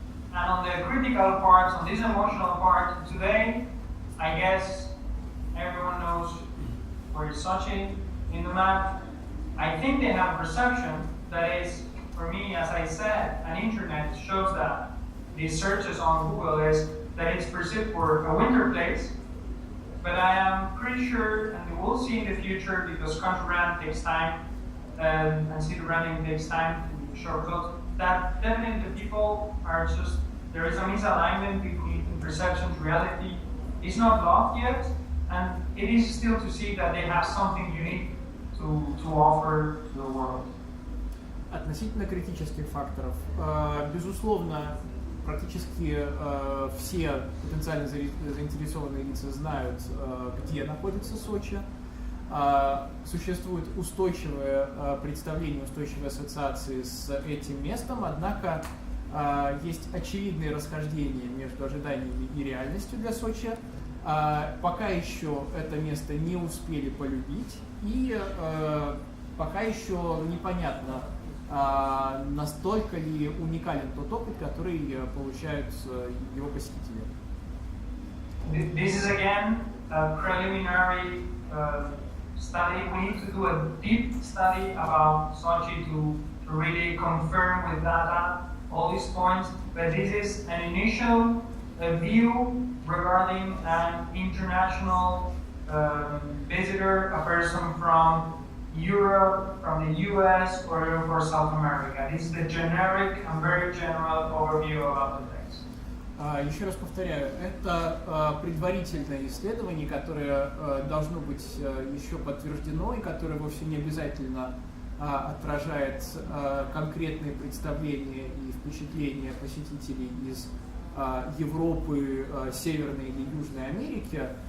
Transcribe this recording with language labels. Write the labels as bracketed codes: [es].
[en] And on the critical parts, on this emotional part, today, I guess everyone knows where is Sochi in the map. I think they have a perception that is, for me, as I said, an internet shows that these searches on Google is that it's perceived for a winter place, but I am pretty sure, and we will see in the future, because country run takes time, and city running takes time to shortcut, that definitely the people are just, there is a misalignment between perception to reality. It's not lost yet, and it is still to see that they have something unique to offer to the world. [ru] Относительно критических факторов, безусловно, практически все потенциально заинтересованные лица знают, где находится Сочи. Существует устойчивое представление, устойчивые ассоциации с этим местом, однако есть очевидные расхождения между ожиданиями и реальностью для Сочи. Пока еще это место не успели полюбить, и пока еще непонятно, настолько ли уникален тот опыт, который получают его посетители. [en] This is again a preliminary study. We need to do a deep study about Sochi to really confirm with data all these points. But this is an initial view regarding an international visitor, a person from Europe, from the US, or even for South America. This is the generic and very general overview about the text. [ru] Еще раз повторяю, это предварительное исследование, которое должно быть еще подтверждено и которое вовсе не обязательно отражает конкретные представления и впечатления посетителей из Европы, Северной или Южной Америки.